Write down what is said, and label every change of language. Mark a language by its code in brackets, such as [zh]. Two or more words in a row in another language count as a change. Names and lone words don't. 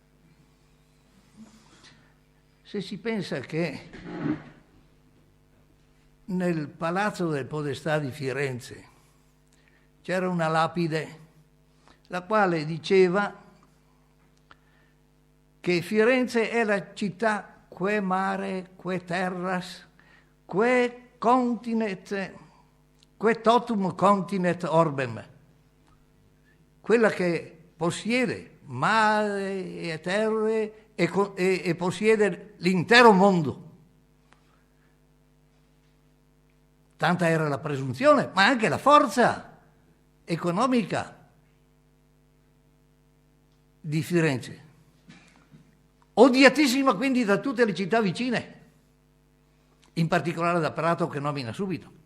[it] Se si pensa che nel Palazzo del Podestà di Firenze c'era una lapide la quale diceva che Firenze è la città [la] que mare, que terras, que continet, que totum continet orbem, [it] quella che possiede mare e terre e possiede l'intero mondo. Tanta era la presunzione, ma anche la forza economica di Firenze, odiatissima quindi da tutte le città vicine, in particolare da Prato che nomina subito.